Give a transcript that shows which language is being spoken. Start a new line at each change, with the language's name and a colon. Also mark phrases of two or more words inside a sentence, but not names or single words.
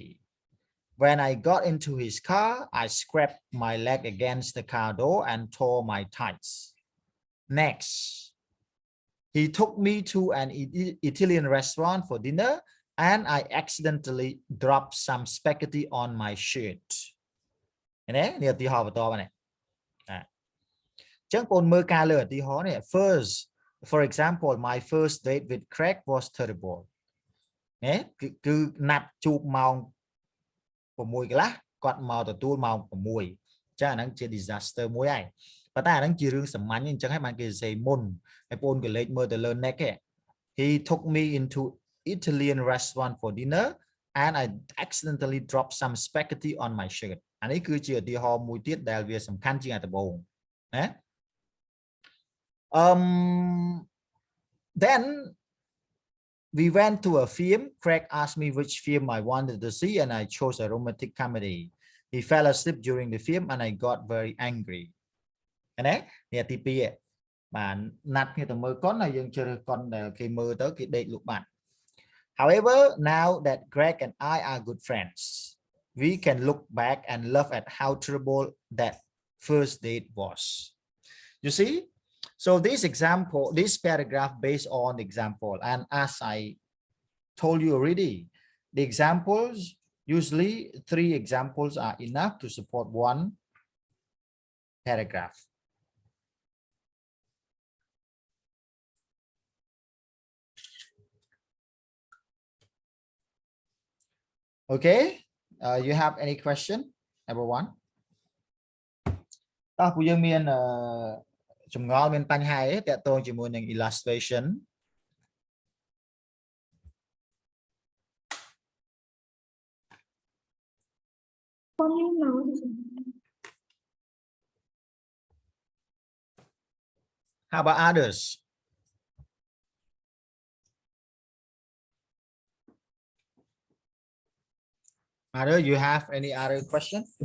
English: When I got into his car, I scraped my leg against the car door and tore my tights. Next, he took me to an Italian restaurant for dinner and I accidentally dropped some spaghetti on my shirt.
Khmer: នេះឧទាហរណ៍បន្តមកនេះអញ្ចឹងបងមើលការលើឧទាហរណ៍នេះ
English: first for example my first date with Craig was terrible
Khmer: នេះ គឺណាត់ជួបម៉ោង 6 កន្លះគាត់មកទទួលម៉ោង 6 អញ្ចឹងអាហ្នឹងជា disaster មួយ ហើយប៉ុន្តែអាហ្នឹងជារឿងសាមញ្ញអញ្ចឹងហើយបានគេសរសេរមុនហើយបងក៏លេខមើលទៅលើ next ឯង
English: he took me into Italian restaurant for dinner and I accidentally dropped some spaghetti on my shirt
Khmer: អានេះគឺជាឧទាហរណ៍មួយទៀតដែលវាសំខាន់ជាងដំបូងណា
English: then we went to a film. Craig asked me which film I wanted to see and I chose a romantic comedy. He fell asleep during the film and I got very angry
Khmer: នេះទី2បាទណាត់គ្នាទៅមើលកុនហើយយើងជ្រើសកុនដែលគេមើលទៅគេដេកលក់បាត់
English: However, now that Greg and I are good friends, we can look back and laugh at how terrible that first date was. You see? So this example, this paragraph based on the example, and as I told you already, the examples, usually 3 examples are enough to support 1 paragraph. Okay, you have any question, everyone?
Khmer: តោះពួកយើងមានចម្ងល់មានបញ្ហាអីតាក់ទងជាមួយនឹង illustration
English: How about others? Mother, you have any other question?